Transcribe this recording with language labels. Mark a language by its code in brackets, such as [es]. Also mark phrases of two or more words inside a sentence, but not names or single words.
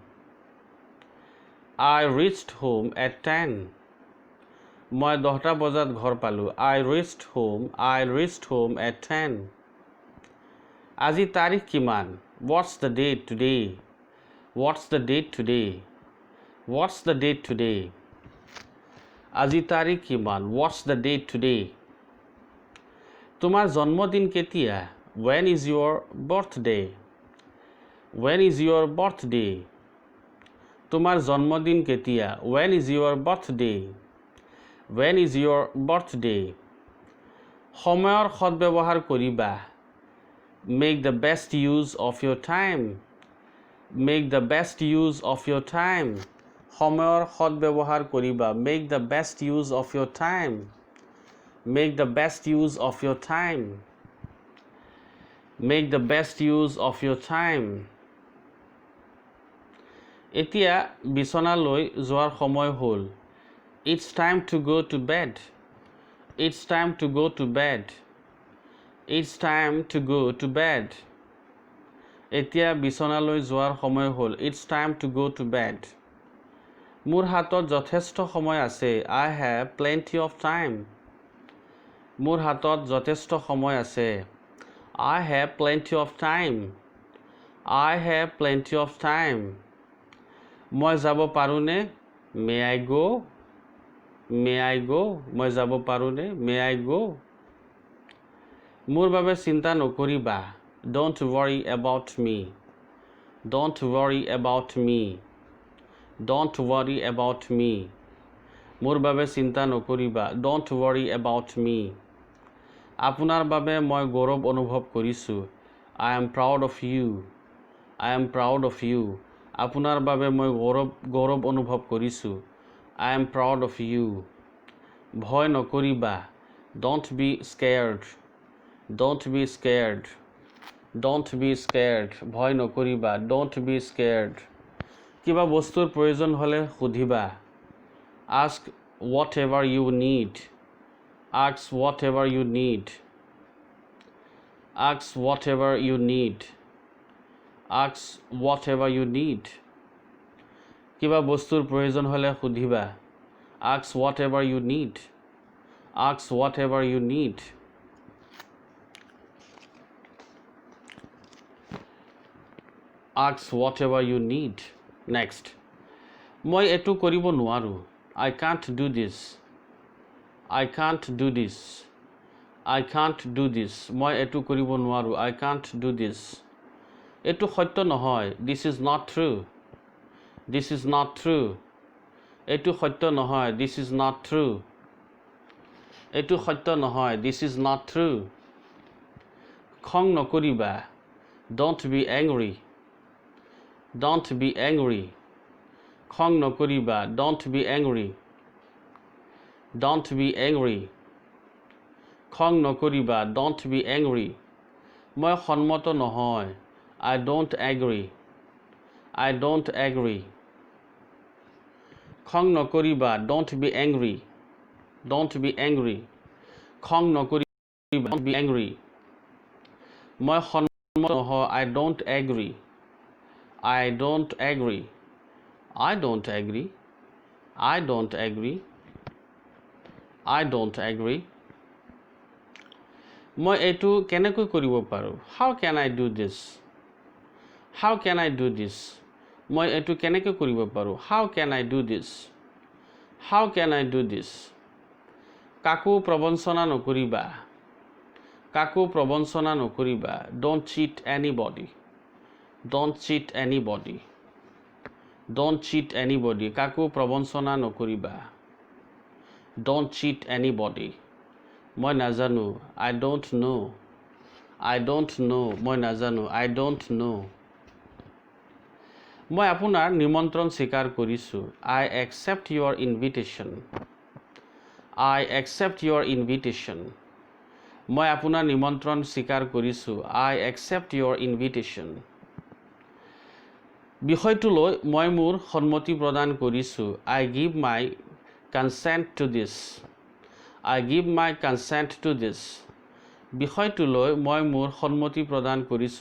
[en] I reached home at 10 [as] মই 10টা বজাত ঘৰ পালো [en] I reached home at 10 [as] আজি তাৰিখ কিমান [en] What's the date today What's the date today What's the date today [as] আজি তাৰিখ কিমান [en] What's the date today [as] তোমাৰ জন্মদিন কেতিয়া [en] When is your birthday When is your birthday [as] তোমাৰ জন্মদিন কেতিয়া [en] When is your birthday When is your birthday [as] সময়ৰ সদ্ব্যৱহাৰ কৰিবা [en] Make the best use of your time Make the best use of your time [as] সময়ৰ সদ্ব্যৱহাৰ কৰিবা [en] Make the best use of your time Make the best use of your time Make the best use of your time [as] এতিয়া বিছনালৈ যোৱাৰ সময় হ'ল [en] It's time to go to bed It's time to go to bed It's time to go to bed [as] এতিয়া বিছনালৈ যোৱাৰ সময় হ'ল [en] It's time to go to bed [as] মোৰ হাতত যথেষ্ট সময় আছে [en] I have plenty of time [as] মোৰ হাতত যথেষ্ট সময় আছে [en] I have plenty of time I have plenty of time [as] মই যাব পাৰোনে [en] May I go May I go [as] মই যাব পাৰোনে [en] May I go [as] মোৰ বাবে চিন্তা নকৰিবা [en] Don't worry about me Don't worry about me Don't worry about me [as] মোৰ বাবে চিন্তা নকৰিবা [en] Don't worry about me [as] আপোনাৰ বাবে মই গৌৰৱ অনুভৱ কৰিছো [en] I am proud of you I am proud of you [as] আপোনাৰ বাবে মই গৌৰৱ অনুভৱ কৰিছো [en] I am proud of you [as] ভয় নকৰিবা [en] Don't be scared Don't be scared Don't be scared [as] ভয় নকৰিবা [en] Don't be scared [as] কিবা বস্তুৰ প্ৰয়োজন হলে সুধিবা [en] Ask whatever you need Ask whatever you need Ask whatever you need Ask whatever you need [as] কিবা বস্তুৰ প্ৰয়োজন হলে সুধিবা [en] Ask whatever you need Ask whatever you need Ask whatever you need. Next. [as] মই এইটো কৰিব নোৱাৰোঁ. [en] I can't do this. I can't do this. I can't do this. [as] মই এইটো কৰিব নোৱাৰোঁ. [en] I can't do this. [as] এইটো সত্য নহয়. [en] This is not true. This is not true. [as] এইটো সত্য নহয়. [en] This is not true. [as] এইটো সত্য নহয়. [en] This is not true. [as] খং নকৰিবা. [en] Don't be angry. Don't be angry. [as] খং নকৰিবা. [en] Don't be angry. Don't be angry. [as] খং নকৰিবা. [en] Don't be angry. [as] মই সন্মত নহয়. [en] I don't agree. I don't agree. [as] খং নকৰিবা. [en] Don't be angry. Don't be angry. [as] খং নকৰিবা. [en] Don't be angry. [as] মই সন্মত নহয়. [en] I don't agree. I don't agree. I don't agree. I don't agree. I don't agree. [as] মই এইটো কেনেকৈ কৰিব পাৰোঁ? [en] How can I do this? How can I do this? [as] মই এইটো কেনেকৈ কৰিব পাৰোঁ? [en] How can I do this? How can I do this? [as] কাকো প্ৰবঞ্চনা নকৰিবা. কাকো প্ৰবঞ্চনা নকৰিবা. [en] Don't cheat anybody. Don't cheat anybody. Don't cheat anybody. [as] কাকো প্ৰবঞ্চনা নকৰিবা. [en] Don't cheat anybody. [as] মই নাজানো. [en] I don't know. I don't know. [as] মই নাজানো. [en] I don't know. [as] মই আপোনাৰ নিমন্ত্ৰণ স্বীকাৰ কৰিছোঁ. [en] I accept your invitation. I accept your invitation. [as] মই আপোনাৰ নিমন্ত্ৰণ স্বীকাৰ কৰিছোঁ. [en] I accept your invitation. [as] বিষয়টোলৈ মই মোৰ সন্মতি প্ৰদান কৰিছোঁ. [en] I give my consent to this. I give my consent to this. [as] বিষয়টোলৈ মই মোৰ সন্মতি প্ৰদান কৰিছোঁ.